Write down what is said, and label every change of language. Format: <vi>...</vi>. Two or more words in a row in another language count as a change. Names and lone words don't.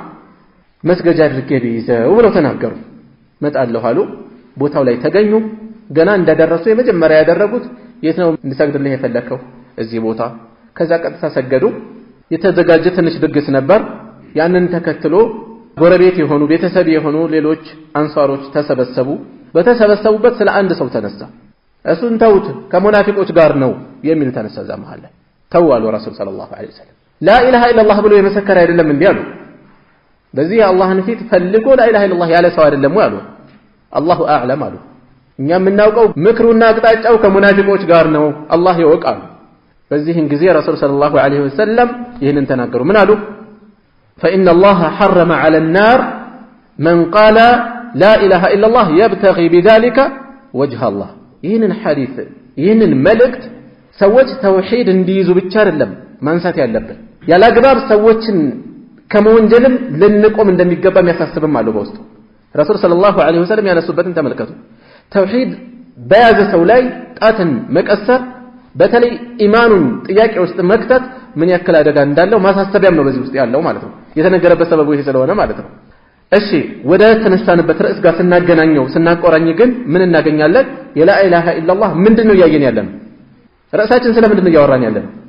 <am>መስገጃ አድርጌ ቢይዘው ብለው ተናገሩ መጣለሁ አሉ ቦታው ላይ ተገኙ ገና እንደደረሱ የመጀመሪያ ያደረጉት የት ነው እንድሰግድልህ የፈለከው እዚህ ቦታ ከዛ ቀጥታ ሰገዱ የተዘጋጀ ትንሽ ድግስ ነበር ያንን ተከትሎ ጎረቤት የሆኑ ቤተሰብ የሆኑ ሌሎች አንሳሮች ተሰበሰቡ በተሰበሰቡበት ስለ አንድ ሰው ተነሳ እሱን ተውት ከሙናፊቆች ጋር ነው የሚል ተነሳ ዘማለ ተዋሉ</am> <ar>رسول صلى الله عليه وسلم لا اله الا الله</ar> <am>ብሎ የመሰከረ አይደለም እንዴ አሉ በዚህ አላህን ፊት ፈልጎ</am> <ar>لا اله الا الله</ar> <am>ያለ ሰው አይደለም ወይ አሉ</am> <ar>الله أعلم</ar> <am>አሉ እኛ የምናውቀው ምክሩና አቅጣጫው ከሙናፊቆች ጋር ነው አላህ ይወቃል በዚህን ጊዜ</am> <ar>رسول صلى الله عليه وسلم</ar> <am>ይህንን ተናገሩ ምን አሉ</am> <ar>فإن الله حرم على النار من قال لا إله إلا الله يبتغي بذلك وجه الله</ar> <am>ይህንን ሐዲስ ይህንን መልእክት ሰዎች ተውሂድ እንዲይዙ ብቻ አይደለም ማንሳት ያለብን ያላግባብ ሰዎችን ከመወንጀልም ልንቆም እንደሚገባ የሚያሳስብም አለው በውስጡ</am> <ar>رسول صلى الله عليه وسلم</ar> <am>ያነሱበትን ተመልከቱ ተውሂድ በያዘ ሰው ላይ ጣትን መቀሰር በተለይ ኢማኑን ጥያቄ ውስጥ መክተት ምን ያክል አደጋ እንዳለው ማሳሰቢያም ነው በዚህ ውስጥ ያለው ማለት ነው የተነገረበት ሰበቡ ይሄ ስለሆነ ማለት ነው እሺ ወደ ተነሳንበት ርዕስ ጋር ስናገናኘው ስናቆራኝ ግን ምን እናገኛለን</am> <ar>لا إله إلا الله</ar> <am>ምንድነው ያየን ያለነው ርዕሳችን ስለምንድነው ያወራን ያለነው</am>